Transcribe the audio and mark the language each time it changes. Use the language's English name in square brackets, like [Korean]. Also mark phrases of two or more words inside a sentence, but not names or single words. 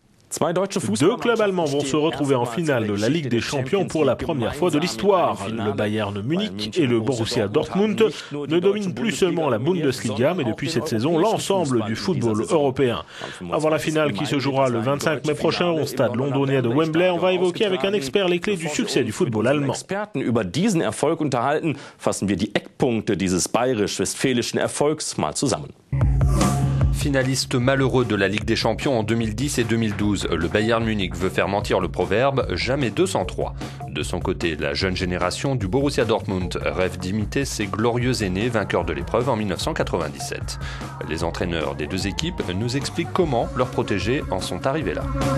[French] Deux clubs allemands vont se retrouver en finale de la Ligue des Champions pour la première fois de l'histoire. Le Bayern Munich et le Borussia Dortmund ne dominent plus seulement la Bundesliga, mais depuis cette saison, l'ensemble du football européen. Avant la finale qui se jouera le 25 mai prochain au stade londonien de Wembley, on va évoquer avec un expert les clés du succès du football allemand. [German] Über diesen Erfolg unterhalten, fassen wir die Eckpunkte dieses bayerisch-westfälischen Erfolgs mal zusammen. [French] Finaliste malheureux de la Ligue des Champions en 2010 et 2012, le Bayern Munich veut faire mentir le proverbe « jamais 203 ». De son côté, la jeune génération du Borussia Dortmund rêve d'imiter ses glorieux aînés vainqueurs de l'épreuve en 1997. Les entraîneurs des deux équipes nous expliquent comment leurs protégés en sont arrivés là.